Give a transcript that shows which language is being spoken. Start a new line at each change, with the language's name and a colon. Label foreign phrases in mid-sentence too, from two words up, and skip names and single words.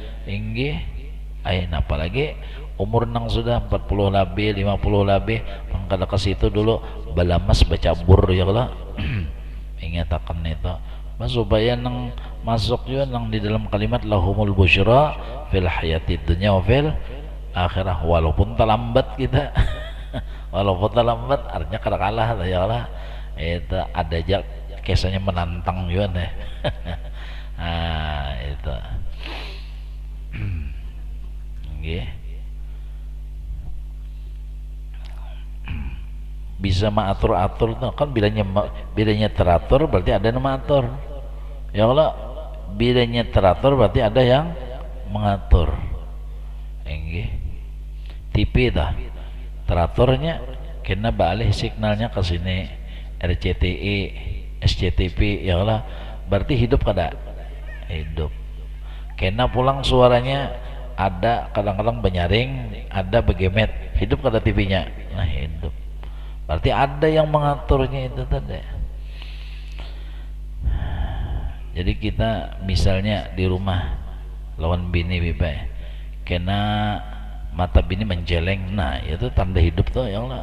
Banjar: Apalagi umur nang sudah 40 lebih, 50 lebih, mangkada ke situ dulu balamas bacabur ya Allah. Ingatakan itu supaya nang masuk juga nang di dalam kalimat
Arabic: لهم البشرى في الحياة الدنيا وفي الآخرة.
Banjar: Walaupun terlambat kita walaupun terlambat artinya kada kalah ya Allah. Itu ada aja kisahnya menantang juga nih. Itu bisa mengatur-atur tuh kan, bilanya teratur berarti ada yang mengatur ya. Kalau bilanya teratur berarti ada yang mengatur. TV dah teraturnya kena balik signalnya ke sini, RCTI SCTV ya Allah, berarti hidup kada hidup. Kena pulang suaranya ada kadang-kadang benyaring, ada begemet, hidup kada TV-nya. Nah hidup, berarti ada yang mengaturnya itu tadi. Jadi kita misalnya di rumah lawan bini bibai, kena mata bini menjeleng, nah itu tanda hidup tuh ya Allah.